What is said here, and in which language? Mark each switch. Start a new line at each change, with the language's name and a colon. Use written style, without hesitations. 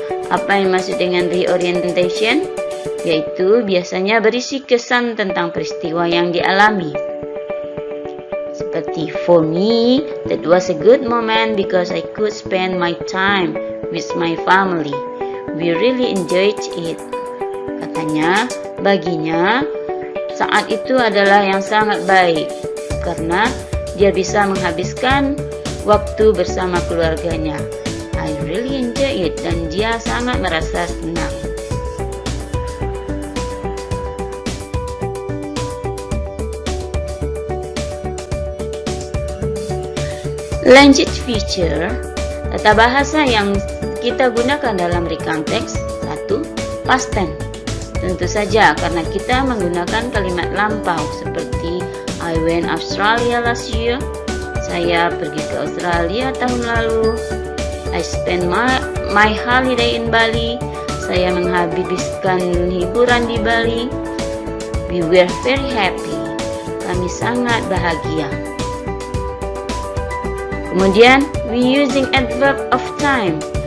Indonesian: Apa yang maksud dengan reorientation? Yaitu biasanya berisi kesan tentang peristiwa yang dialami.
English: Seperti, for me, that was a good moment because I could spend my time with my family. We really enjoyed it.
Indonesian: Katanya, baginya, saat itu adalah yang sangat baik karena dia bisa menghabiskan waktu bersama keluarganya.
English: I really enjoy it,
Indonesian: dan dia sangat merasa senang. Language feature, tata bahasa yang kita gunakan dalam recount text. 1. Past tense. Tentu saja karena kita menggunakan kalimat lampau seperti
English: I went Australia last year.
Indonesian: Saya pergi ke Australia tahun lalu.
English: I spent my holiday in Bali.
Indonesian: Saya menghabiskan liburan di Bali.
English: We were very happy.
Indonesian: Kami sangat bahagia.
English: Kemudian, we using adverb of time.